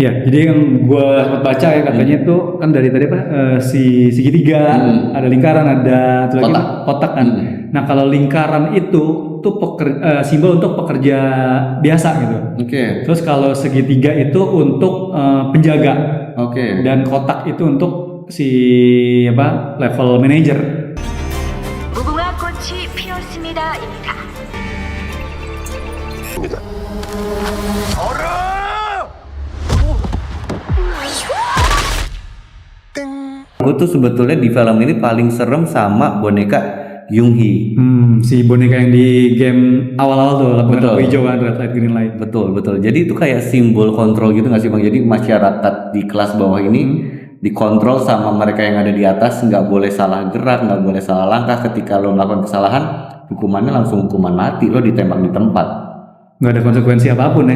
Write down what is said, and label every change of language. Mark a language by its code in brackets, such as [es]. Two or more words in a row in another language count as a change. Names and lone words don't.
[id] Ya, jadi yang gue sempat baca ya katanya itu kan dari tadi apa si segitiga, ada lingkaran, ada satu lagi kotak kan. Nah kalau lingkaran itu tuh simbol untuk pekerja biasa gitu. Oke. Terus kalau segitiga itu untuk penjaga Oke. dan kotak itu untuk si apa [en] level manager. [ko] 무궁화 꽃이 피었습니다입니다. [id] Gue tuh sebetulnya di film ini paling serem sama boneka Yoonhee. Si boneka yang di game awal-awal tuh lampu Betul. hijau kan, [en] red light green light. [id] Betul betul. Jadi itu kayak simbol kontrol gitu nggak sih, Bang? Jadi masyarakat di kelas bawah ini dikontrol sama mereka yang ada di atas, nggak boleh salah gerak, nggak boleh salah langkah. Ketika lo melakukan kesalahan, hukumannya langsung hukuman mati, lo ditembak di tempat. Nggak ada konsekuensi apapun ya.